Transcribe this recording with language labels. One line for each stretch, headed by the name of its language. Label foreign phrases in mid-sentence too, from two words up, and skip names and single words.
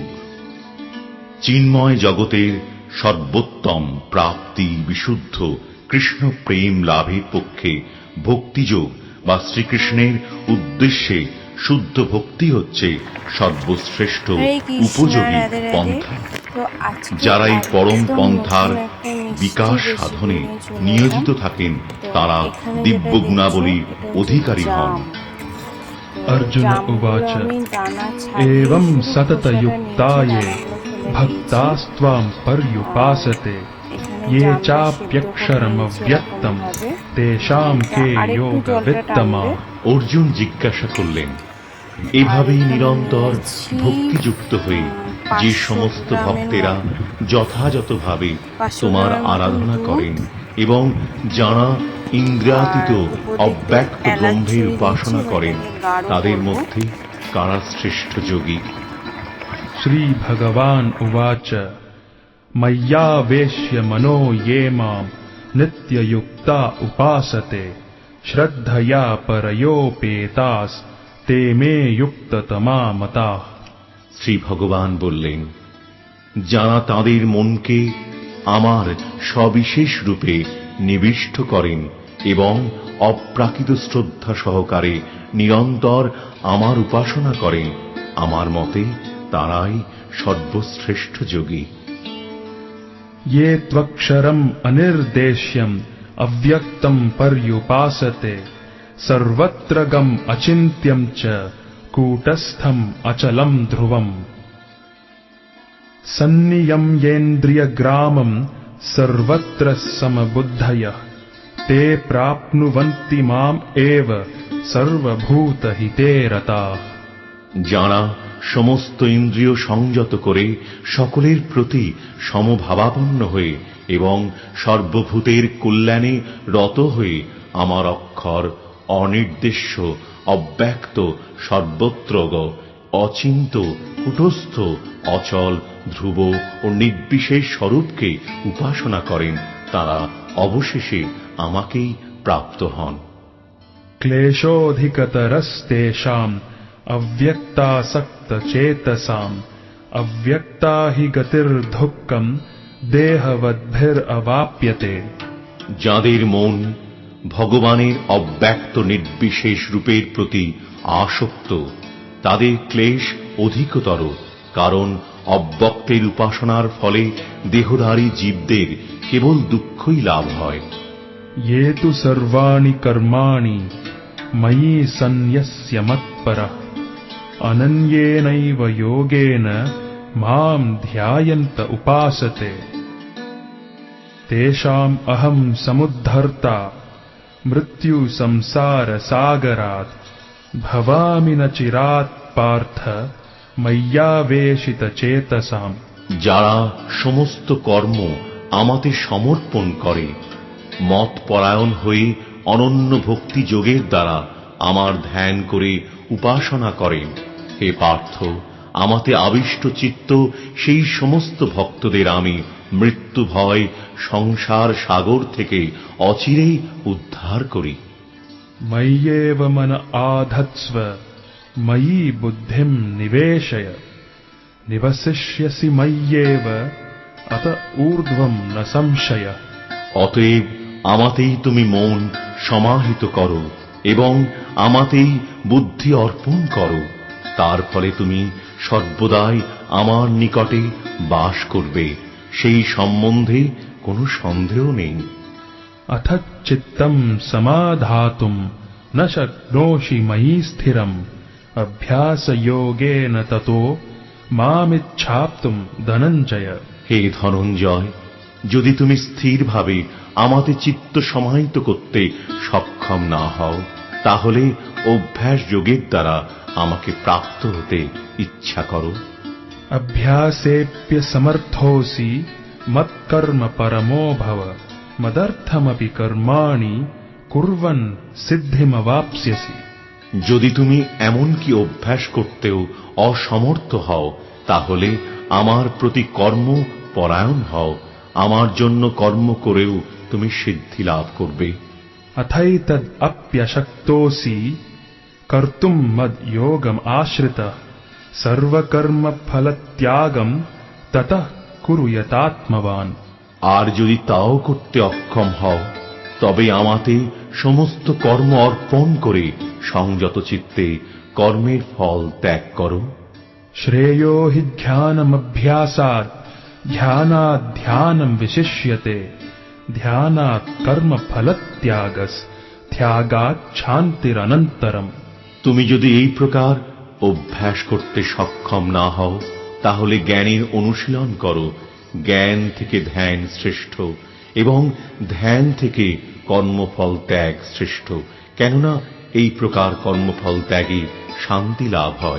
Bangla: চিন্ময় জগতের সর্বোত্তম প্রাপ্তি বিশুদ্ধ কৃষ্ণ প্রেম লাভের পক্ষে ভক্তিযোগ বা শ্রীকৃষ্ণের উদ্দেশ্যে শুদ্ধ ভক্তি হচ্ছে সর্বশ্রেষ্ঠ উপযোগী পন্থা। যারা এই পরম পন্থার বিকাশ সাধনে নিয়োজিত থাকেন তারা দিব্য গুণাবলীর অধিকারী হন।
Sanskrit: अर्जुन उवाच एवं सततयुक्ताये भक्तास्त्वां पर्युपासते ये चाप्यक्षरमव्यक्तं तेषां के योगवित्तमा।
Bangla: অর্জুন জিজ্ঞাসা করলেন, এভাবেই নিরন্তর ভক্তিযুক্ত হয়ে যে সমস্ত ভক্তেরা যথাযথভাবে তোমার আরাধনা করেন এবং যারা ইন্দ্রিয়াতীত অব্যক্ত ব্রহ্মের উপাসনা করেন তাদের মধ্যে কারা শ্রেষ্ঠ যোগী?
Sanskrit: श्री भगवान उवाच मय्यावेश्य मनो ये मां नित्ययुक्ता उपासते श्रद्धया परयोपेतास ते मे युक्ततमा मताः।
Bangla: শ্রী ভগবান বললেন, যারা তাদের মনকে আমার সবিশেষ রূপে নিবিষ্ট করেন এবং অপ্রাকৃত শ্রদ্ধা সহকারে নিরন্তর আমার উপাসনা করেন, আমার মতে তারাই সর্বশ্রেষ্ঠ যোগী।
Sanskrit: ये त्वक्षरम अनिर्देश्यम अव्यक्तम पर्युपासते सर्वत्रगम अचिन्त्यम च कूटस्थम अचलम ध्रुवम सन्नियम्येन्द्रियग्रामं सर्वत्र समबुद्धयः ते प्राप्नुवन्ति माम् एव सर्वभूतहिते रताः।
Bangla: যারা সমস্ত ইন্দ্রিয় সংযত করে সকলের প্রতি সমভাবাপন্ন হয়ে এবং সর্বভূতের কল্যাণে রত হয়ে আমার অক্ষর অনির্দেশ্য অব্যক্ত সর্বত্রগ অচিন্ত কুটস্থ অচল ধ্রুব ও নির্বিশেষ স্বরূপকে উপাসনা করেন তারা অবশেষে আমাকেই প্রাপ্ত হন।
Sanskrit: क्लेशोऽधिकतरस्तेषाम् अव्यक्तासक्तचेतसाम् अव्यक्ता हि गतिर्दुःखम् देहवद्भिरवाप्यते।
Bangla: যাদের মন ভগবানের অব্যক্ত নির্বিশেষ রূপের প্রতি আসক্ত তাদের ক্লেশ অধিকতর, কারণ অব্যক্তের উপাসনার ফলে দেহধারী জীবদের কেবল দুঃখই লাভ হয়।
Sanskrit: ये तु सर्वाणि कर्माणि मयि सन्न्यस्य मत्परः अनन्येनैव योगेन मां ध्यायन्त उपासते तेषाम् अहं समुद्धर्ता मृत्यु संसार सागरात् भवामि न चिरात् पार्थ मय्यावेशित चेतसाम्।
Bangla: যারা সমস্ত কর্ম আমাতে সমর্পণ করে মত পরায়ণ হয়ে অনন্য ভক্তি যোগের দ্বারা আমার ধ্যান করে উপাসনা করেন, হে পার্থ, আমাতে আবিষ্ট চিত্ত সেই সমস্ত ভক্তদের আমি মৃত্যু ভয় সংসার সাগর থেকে অচিরেই উদ্ধার করি।
Sanskrit: मय्येव मन आधत्स्व मयि बुद्धिं निवेशय निवसिष्यसि मय्येव अत ऊर्ध्वं न संशयः।
Bangla: অতএব আমাতেই তুমি মন সমাহিত করো এবং আমাতেই বুদ্ধি অর্পণ করো, তার ফলে তুমি সর্বদাই আমার নিকটে বাস করবে, সেই সম্বন্ধে কোনো সন্দেহ নেই।
Sanskrit: अथ चित्तं समाधातुं न शक्नोषि मयि स्थिरम् अभ्यासयोगेन ततो मामिच्छाप्तुं धनञ्जय।
Bangla: হে ধনঞ্জয়, যদি তুমি স্থিরভাবে আমাতে চিত্ত সমাহিত করতে সক্ষম না হও তাহলে অভ্যাস যোগের দ্বারা আমাকে প্রাপ্ত হতে ইচ্ছা করো।
Sanskrit: अभ्यासेऽप्य समर्थोऽसि मत्कर्म परमो भव मदर्थमपि कर्माणि कुर्वन् सिद्धिमवाप्स्यसि।
Bangla: যদি তুমি এমনকি অভ্যাস করতেও অসমর্থ হও তাহলে আমার প্রতি কর্ম পরায়ণ হও, আমার জন্য কর্ম করেও তুমি সিদ্ধি লাভ করবে।
Sanskrit: अथैतद् अप्यशक्तोऽसि कर्तुम मद योगम आश्रितः सर्वकर्म फलत्यागम ततः कुरु यतात्मवान।
Bangla: আর যদি তাও করতে অক্ষম হও, তবে আমাতে সমস্ত কর্ম অর্পণ করে সংযত চিত্তে কর্মের ফল ত্যাগ করো।
Sanskrit: श्रेयो हि ध्यानमभ्यासात् ध्यानात् ध्यानं विशिष्यते ध्यानात् कर्म फलत्यागस् त्यागात् शान्तिरनन्तरम्।
Bangla: তুমি যদি এই প্রকার অভ্যাস করতে সক্ষম না হও, তাহলে জ্ঞানের অনুশীলন করো। জ্ঞান থেকে ধ্যান শ্রেষ্ঠ এবং ধ্যান থেকে কর্মফল ত্যাগ শ্রেষ্ঠ, কেননা এই প্রকার কর্মফল ত্যাগে শান্তি লাভ হয়।